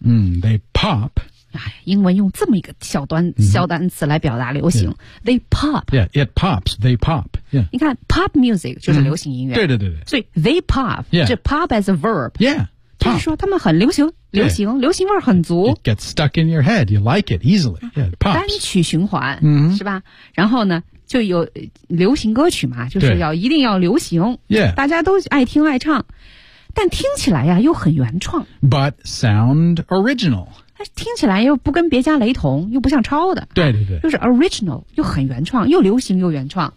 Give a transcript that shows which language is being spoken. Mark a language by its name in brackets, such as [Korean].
[English] 嗯、They pop、 [Chinese] 哎、英文用这么一个小端、嗯、小单词来表达流行、 [English] yeah. They pop Yeah, it pops, they pop、yeah. [Chinese] 你看 pop music 就是流行音乐、嗯、对 [English] 所以 they pop、 yeah. 这 pop as a verb Yeah, pop [Chinese] 就是说他们很流行流行、 [English] yeah. [Chinese] 流行味儿很足 [English] It gets stuck in your head, you like it easily Yeah, pops [Chinese] 单曲循环、嗯、是吧然后呢就有流行歌曲嘛就是要一定要流行、 [English] yeah. [Chinese] 大家都爱听爱唱但听起来呀又很原创 [English] but sound original [Chinese] 听起来又不跟别家雷同又不像抄的对就是 original 又很原创又流行又原创